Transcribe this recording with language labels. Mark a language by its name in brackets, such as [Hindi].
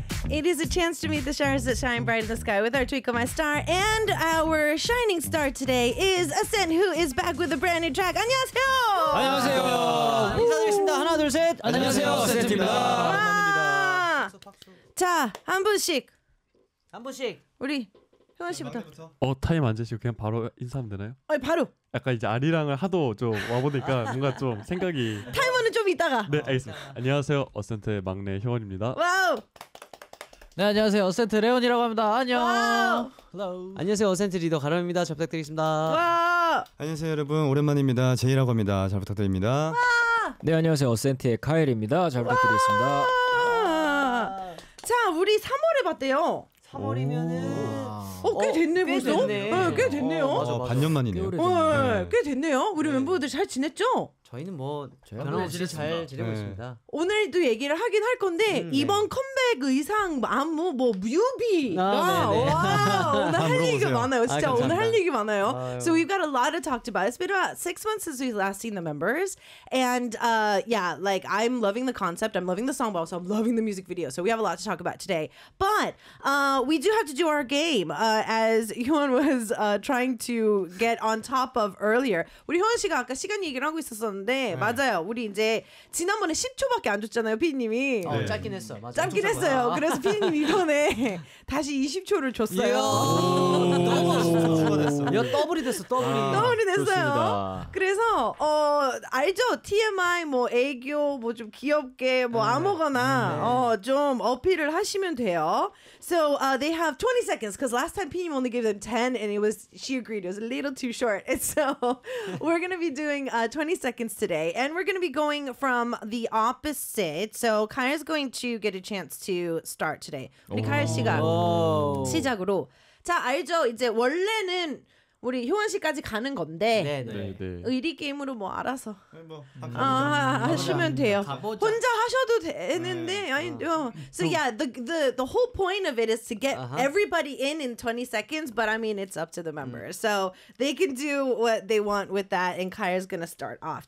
[English] It is a chance to meet the stars that shine bright in the sky with our Twinkle My Star. And our shining star today is Ascent, who is back with a brand new track. [Korean] 안녕하세요! 안녕하세요! 인사드리겠습니다. 하나, 둘, 셋! 안녕하세요, 아센트입니다. 자, 한 분씩! 한 분씩! 우리 효원 씨부터. 타임 안 재시고 그냥 바로 인사하면 되나요? 아니, 바로! 약간 이제 아리랑을 하도 좀 와보니까 뭔가 좀 생각이... 타이머는 좀 이따가! 네, 알겠습니다. 안녕하세요, 어센트의 막내 효원입니다. 와우! 네, 안녕하세요. 어센트 레온이라고 합니다. 안녕. 헬로. 안녕하세요. 어센트 리더 가람입니다. 잘 부탁드리겠습니다. 와! 안녕하세요, 여러분. 오랜만입니다. 제이라고 합니다. 잘 부탁드립니다. 와! 네, 안녕하세요. 어센트의 카엘입니다. 잘 부탁드리겠습니다. 와! 자, 우리 3월에 봤대요. 3월이면은 꽤 됐네. 벌써? 꽤 됐네요. 반년 만이네요. 꽤 됐네요. 우리 멤버들 잘 지냈죠? 저희는 뭐 변함없이 잘 지내고 있습니다. 오늘도 얘기를 하긴 할 건데 이번 컴백 의상, 안무, 뭐 뮤비. 오늘 할 얘기가 많아요. 진짜 오늘 할 얘기 많아요. [English] So we've got a lot to talk about. It's been about 6 months since we've last seen the members. And yeah, like I'm loving the concept. I'm loving the song, but also I'm loving the music video. So we have a lot to talk about today. But we do have to do our game as Hyun was trying to get on top of earlier. [Korean] 우리 효원 씨가 아까 시간 얘기를 하고 있었어. 네. 맞아요. 우리 이제 지난번에 10초밖에 안 줬잖아요, 피디님이. 짧긴 했어. 맞아. 짧긴 했어요. 그래서 피디님 이번에 다시 20초를 줬어요. 야, 더블이 됐어. 더블이. 더블이 됐어요. 좋습니다. 그래서 알죠? TMI 뭐 애교 뭐 좀 귀엽게 뭐 아무거나 좀 어필을 하시면 돼요. [English] So they have 20 seconds because last time PM only gave them 10 and it was she agreed it was a little too short. And so we're going to be doing 20 seconds today and we're going to be going from the opposite. So Kaya's going to get a chance to start today. [Korean] 우리 Kaya 씨가 시작으로 자, 알죠? 이제 원래는 우리 효원 씨까지 가는 건데 네네. 의리 게임으로 뭐 알아서 뭐, 하시면 돼요. 가보자. 혼자 하셔도 되는데 [English] So yeah, the whole point of it is to get everybody in 20 seconds, but I mean it's up to the members. So they can do what they want with that and Kaya's gonna start off.